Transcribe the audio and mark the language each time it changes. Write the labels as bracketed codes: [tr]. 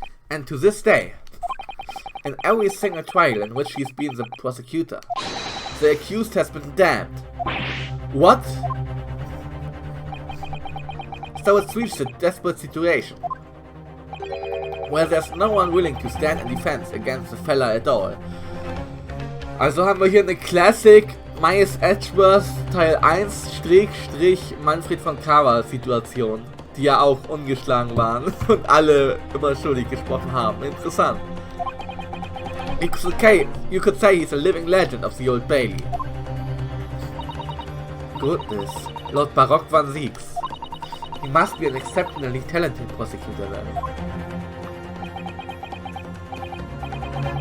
[en] And to this day, in every single trial in which he's been the prosecutor, the accused has been damned. What? So it's reached a desperate situation, where there's no one willing to stand in defense against the fella at all. [de] Also haben wir hier eine Classic Myers Edgeworth Teil 1 / Manfred von Cava Situation, die ja auch ungeschlagen waren und alle immer schuldig gesprochen haben. Interessant. [en] It's okay, you could say he's a living legend of the Old Bailey. Goodness, Lord Baroque van Zieks. He must be an exceptionally talented prosecutor then.